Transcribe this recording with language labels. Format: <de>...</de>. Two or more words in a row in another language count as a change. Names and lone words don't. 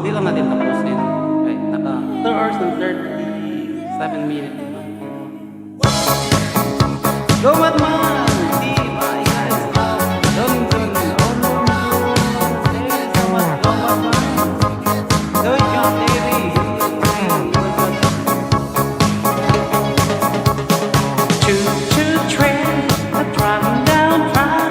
<tl>Hindi lang natin tapusin.</tl> <en>Okay, naka 2 hours and 37 minutes. Go Batman!</en> <tl>Di ba</tl> <en>guys? Don't do it. Oh no. Thank you so much. Go Batman. Do it, John Davey. Choo-choo train, a driving down track.</en>